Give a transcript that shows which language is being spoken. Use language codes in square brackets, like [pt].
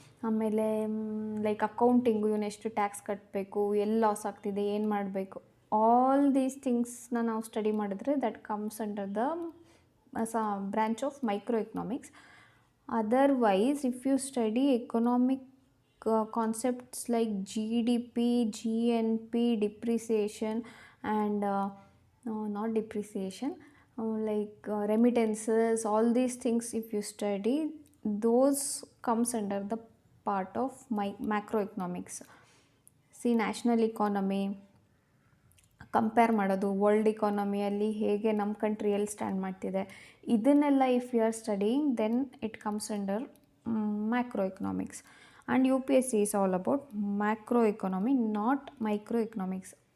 [kn] ಆಮೇಲೆ like accounting, ಇವನು ಎಷ್ಟು ಟ್ಯಾಕ್ಸ್ ಕಟ್ಟಬೇಕು, ಎಲ್ಲಿ ಲಾಸ್ ಆಗ್ತಿದೆ, ಏನು ಮಾಡಬೇಕು, ಆಲ್ ದೀಸ್ ಥಿಂಗ್ಸ್ನ ನಾವು ಸ್ಟಡಿ ಮಾಡಿದ್ರೆ [en] That comes under the branch of micro economics. Otherwise if you study economic concepts like GDP, GNP, depreciation and not depreciation, like remittances, all these things if you study, those comes under the part of macroeconomics. [kn] See, national economy compare ಮಾಡೋದು, world ಇಕಾನಮಿಯಲ್ಲಿ ಹೇಗೆ ನಮ್ಮ ಕಂಟ್ರಿಯಲ್ಲಿ stand ಮಾಡ್ತಿದೆ, ಇದನ್ನೆಲ್ಲ [en] If you are studying then it comes under macro economics. And UPSC is all about macro economy, not micro economics.